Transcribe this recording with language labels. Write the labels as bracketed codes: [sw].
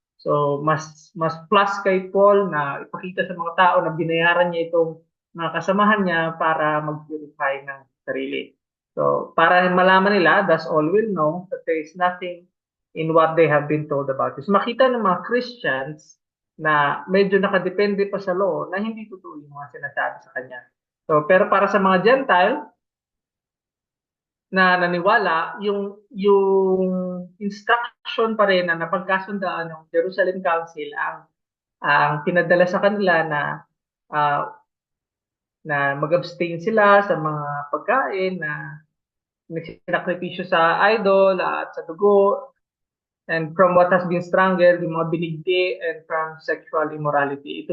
[tl] So, mas plus kay Paul na ipakita sa mga tao na binayaran niya itong mga kasamahan niya para mag-purify ng sarili. [en] So, [tl] para malaman nila, [en] thus all will know that there is nothing in what they have been told about this. [tl] Makita ng mga Christians na medyo nakadepende pa sa law na hindi totoo yung mga sinasabi sa kanya. So, pero para sa mga Gentile, na naniwala yung instruction pa rin na napagkasundaan ng Jerusalem Council ang pinadala sa kanila ah, na mag-abstain sila sa mga pagkain na nagsinakripisyo sa idol at sa dugo, [en] and from what has been strangled, [tl] yung mga binigdi, [en] and from sexual immorality.